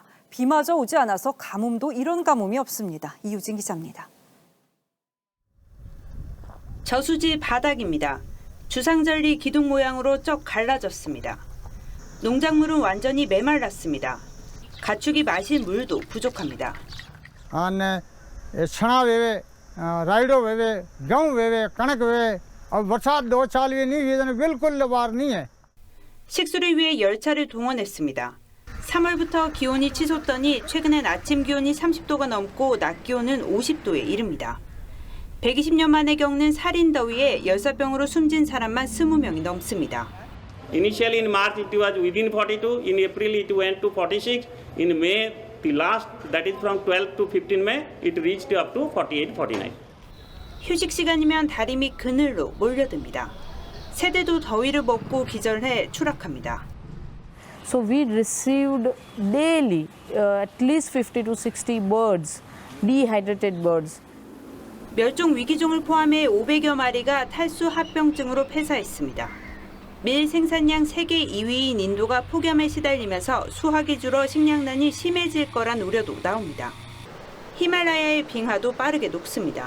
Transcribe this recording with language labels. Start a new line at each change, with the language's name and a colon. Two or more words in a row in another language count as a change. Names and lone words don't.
Korean: 비마저 오지 않아서 가뭄도 이런 가뭄이 없습니다. 이유진 기자입니다. 저수지 바닥입니다. 주상절리 기둥 모양으로 쩍 갈라졌습니다. 농작물은 완전히 메말랐습니다. 가축이 마실 물도 부족합니다.
Hindi: छना वेवे राइडो वेवे गेहूं वेवे कणक वेवे अब बरसात 2 साल भी नहीं हुई बिल्कुल लबार नहीं है.
Korean: 식수를 위해 열차를 동원했습니다. 3월부터 기온이 치솟더니 최근엔 아침 기온이 30도가 넘고 낮 기온은 50도에 이릅니다. 120년 만에 겪는 살인 더위에 열사병으로 숨진 사람만 20명이 넘습니다.
English: Initially in March it was within 42, in April it went to 46, in May the last, that is from 12 to 15 May, it reached up to 48, 49.
Korean: 휴식 시간이면 다리 및 그늘로 몰려듭니다. 새들도 더위를 먹고 기절해 추락합니다.
English: So we received daily at least 50 to 60 birds, dehydrated birds.
Korean: 멸종 위기종을 포함해 500여 마리가 탈수 합병증으로 폐사했습니다. 밀 생산량 세계 2위인 인도가 폭염에 시달리면서 수확이 줄어 식량난이 심해질 거란 우려도 나옵니다. 히말라야의 빙하도 빠르게 녹습니다.